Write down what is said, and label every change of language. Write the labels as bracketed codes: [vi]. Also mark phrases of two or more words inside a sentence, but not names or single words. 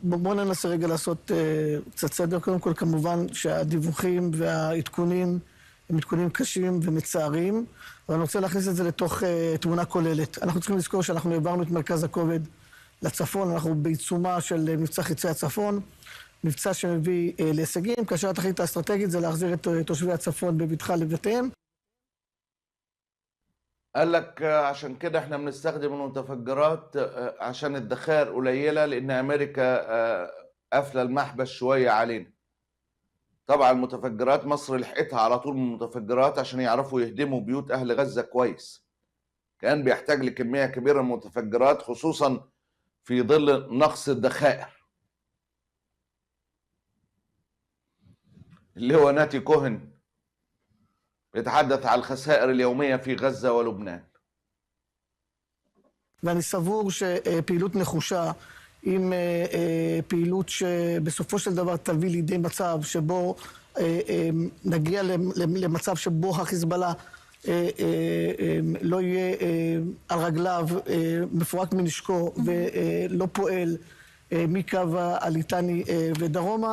[he] בואו ננסה רגע לעשות קצת סדר. קודם כל, כמובן שהדיווחים והעדכונים הם עדכונים קשים ומצערים, אבל אני רוצה להכניס את זה לתוך תמונה כוללת. אנחנו צריכים לזכור שאנחנו העברנו את מרכז הכובד לצפון, אנחנו בעיצומה של מבצע חיצי הצפון, מבצע שמביא להישגים, כאשר התכלית האסטרטגית זה להחזיר את תושבי הצפון בבטחה לבתיהם. [ar] قال لك عشان كده احنا بنستخدم المتفجرات عشان الذخائر قليله لان امريكا قافله المحبس شويه علينا. طبعا المتفجرات مصر لحقتها على طول من المتفجرات عشان يعرفوا يهدموا بيوت اهل غزه كويس. كان بيحتاج لكميه كبيره من المتفجرات خصوصا في ظل نقص الذخائر. اللي هو ناتي كوهن يتحدث عن الخسائر اليومية في غزة ولبنان. [he] ואני סבור שפעילות נחושה עם פעילות שבסופו של דבר תביא לידי מצב שבו נגיע למצב שבו החיזבאללה לא יהיה על רגליו, מפורק מנשקו ולא פועל מקו הליטני ודרומה.